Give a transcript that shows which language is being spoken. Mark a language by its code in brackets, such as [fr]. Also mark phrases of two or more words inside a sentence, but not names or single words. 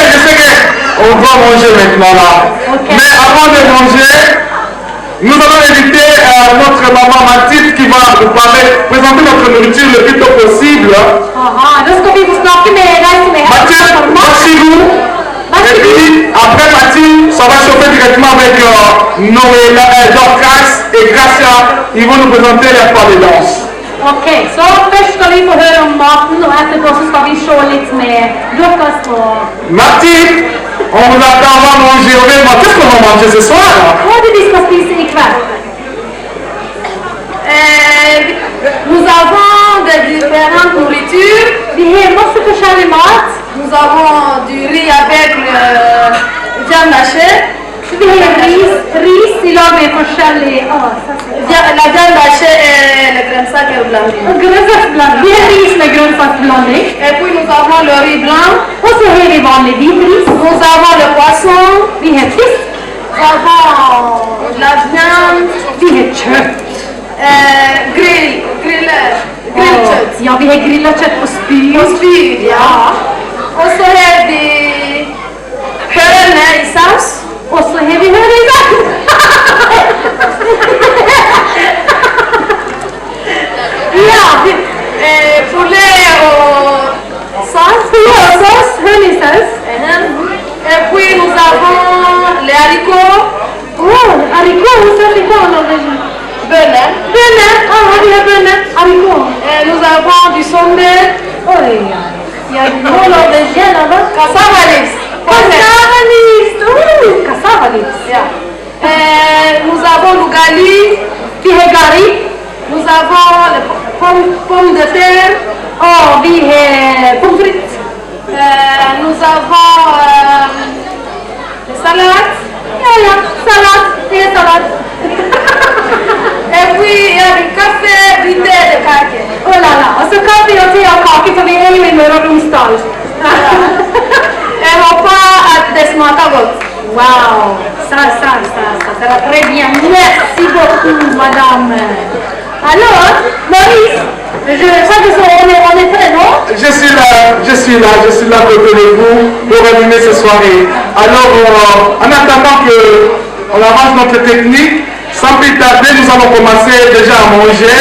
[fr] Je sais qu'on va manger maintenant là. Mais avant de manger, nous allons inviter notre maman Mathilde qui va vous présenter notre nourriture le plus tôt possible. Mathilde, merci-vous. Et puis, après Mathilde, ça va chauffer directement avec Dorcas et Gracia. Ils vont nous présenter les pas de danse. [sv] Okej, så först ska vi få höra om maten och efterpå så ska vi se lite med Dorcas och... [fr] Mathilde, on vous attend, on va manger. Qu'est-ce qu'on va manger ce soir? [sv] Vad är det vi ska spisa ikväll? [fr] Nous avons de différentes nourritures. [sv] Vi har massor olika mat. [fr] Nous avons du riz avec viande hachée. [no] Vi har ris i lag med forskjellig... [fr] La viande hachée et le [no] grønnsaker blanding. Grønnsaksblanding. Vi har ris med grønnsaksblanding. [fr] Et puis nous avons le riz blanc. [no] Og så har vi vanlig hvitris. [fr] Nous avons le poisson. [no] Vi har fisk. [fr] Nous avons la viande. [no] Vi har kjøtt. Grillkjøtt. Ja, vi har grillet kjøtt på spyd. På spyd, ja. Og så har vi hørene i saus. Og så har vi hørene i saus. Ja, poulet og saus. Poulet og saus, honeysaus. [fr] Et puis nous avons les haricots. Oh, haricots, où sont les haricots? [no] Bønner. Bønner, vi har bønner. [fr] Haricots. Nous avons du sommet. Oi, il y a du môle aubergine là-bas. [en] Cassava leaves. Cassava leaves. Cassava leaves. Yeah. [fr] Nous avons le gali. [no] Vi har gari. [fr] Nous avons les pommes de terre. [no] Oh, vi har pommes frites. [fr] Nous avons les salades. [sv] Ja, salade. Det är salad. [fr] Et puis il y a du café, du thé, de kake. Oh là là. [sv] Och så kaffe och te och kake för vi är ju i Møre og Romsdal. [fr] Et repas [sv] det smakar gott. [fr] Wow. Ça va très bien. Merci beaucoup, madame. Alors, Maurice, je crois que on est prêt, non? Je suis là à côté de vous pour animer cette soirée. Alors, en attendant qu'on avance notre technique, sans plus tarder, nous allons commencer déjà à manger.